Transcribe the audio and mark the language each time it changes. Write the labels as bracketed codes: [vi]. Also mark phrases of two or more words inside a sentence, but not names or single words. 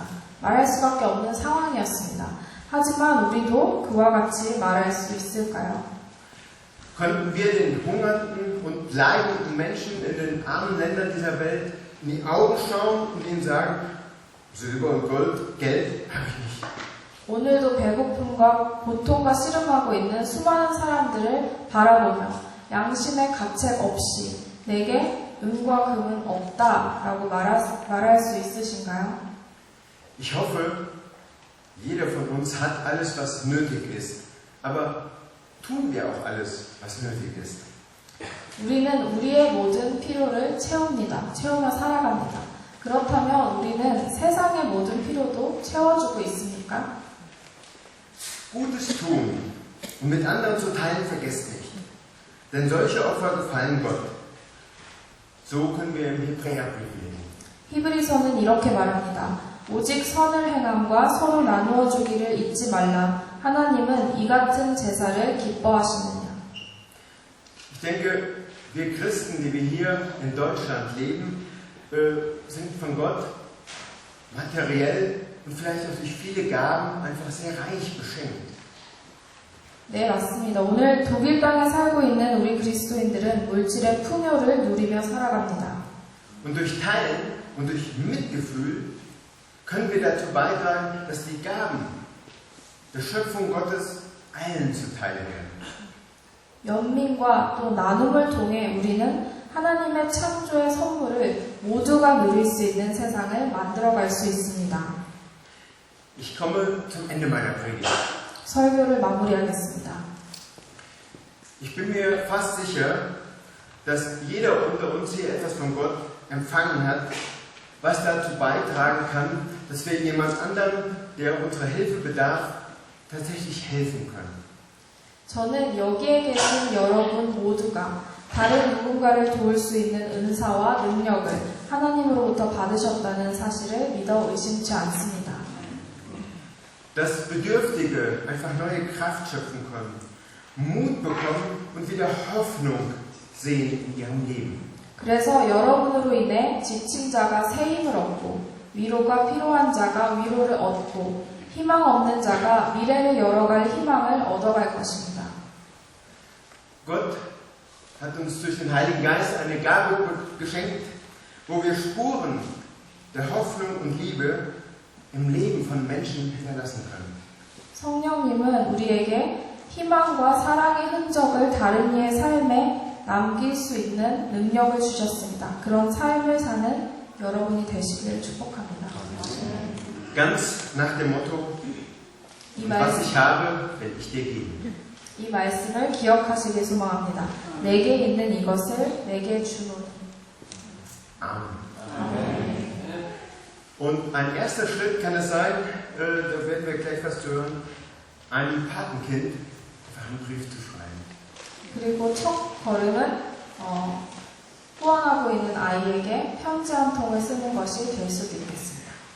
[ko] 말할 수밖에 없는 상황이었습니다. 하지만 우리도 그와 같이 말할 수 있을까요? [de] Konnten wir den hungernden und leidenden Menschen in den armen Ländern dieser Welt in die Augen schauen und ihnen sagen, Silber und Gold, Geld habe ich nicht. [ko] 오늘도 배고픔과 고통과 씨름하고 있는 수많은 사람들을 바라보며 양심의 가책 없이 내게 은과 금은 없다라고 말할 수 있으신가요? [de] Ich hoffe, jeder von uns hat alles, was nötig ist. Aber tun wir auch alles, was nötig ist? [ko] 우리는 우리의 모든 필요를 채웁니다. 채우며 살아갑니다. 그렇다면 우리는 세상의 모든 필요도 채워주고 있습니까? [de] Gutes tun und mit anderen zu teilen vergesst nicht. Denn solche Opfer gefallen Gott. So können wir im Hebräerbrief lesen. [ko] 히브리서는 이렇게 말합니다. 오직 선을 행함과 서로 나누어 주기를 잊지 말라. 하나님은 이 같은 제사를 기뻐하시느냐. [de] Ich denke, wir Christen, die wir hier in Deutschland leben, sind von Gott materiell und vielleicht auch durch viele Gaben einfach sehr reich beschenkt. [ko] 네, 맞습니다. 오늘 독일 땅에 살고 있는 우리 그리스도인들은 물질의 풍요를 누리며 살아갑니다. [de] Und durch Teilen und durch Mitgefühl können wir dazu beitragen, dass die Gaben der Schöpfung Gottes allen zuteil werden. [ko] 연민과 또 나눔을 통해 우리는 하나님의 창조의 선물을 모두가 누릴 수 있는 세상을 만들어갈 수 있습니다. [de] Ich komme zum Ende meiner Predigt. [ko] 설교를 마무리하겠습니다. [de] Ich bin mir fast sicher, dass jeder unter uns hier etwas von Gott empfangen hat, was dazu beitragen kann, dass wir jemand anderem, der unserer Hilfe bedarf, tatsächlich helfen können. [ko] 저는 여기에 계신 여러분 모두가 다른 누군가를 도울 수 있는 은사와 능력을 하나님으로부터 받으셨다는 사실을 믿어 의심치 않습니다. [de] Dass Bedürftige einfach neue Kraft schöpfen können, Mut bekommen und wieder Hoffnung sehen in ihrem Leben. [ko] 그래서 여러분으로 인해 지친 자가 새 힘을 얻고 위로가 필요한 자가 위로를 얻고 희망 없는 자가 미래를 열어갈 희망을 얻어갈 것입니다. [de] Gott hat uns durch den Heiligen Geist eine Gabe geschenkt, wo wir Spuren der Hoffnung und Liebe im Leben von Menschen hinterlassen können. [ko] 성령님은 우리에게 희망과 사랑의 흔적을 다른 이의 삶에 남길 수 있는 능력을 주셨습니다. 그런 삶을 사는 여러분이 되시기를 축복합니다. [de] Ganz nach dem Motto, was ich habe, will ich dir geben. [ko] 이 말씀을 기억하시길 소망합니다. 내게 있는 이것을 내게 주노니. Amen. [de] Und ein erster Schritt kann es sein, da werden wir gleich was zu hören, einem Patenkind einfach einen Brief zu schreiben. [ko] 그리고 첫 걸음은 후원하고 있는 아이에게 편지 한 통을 쓰는 것이 될 수도 있겠습니다.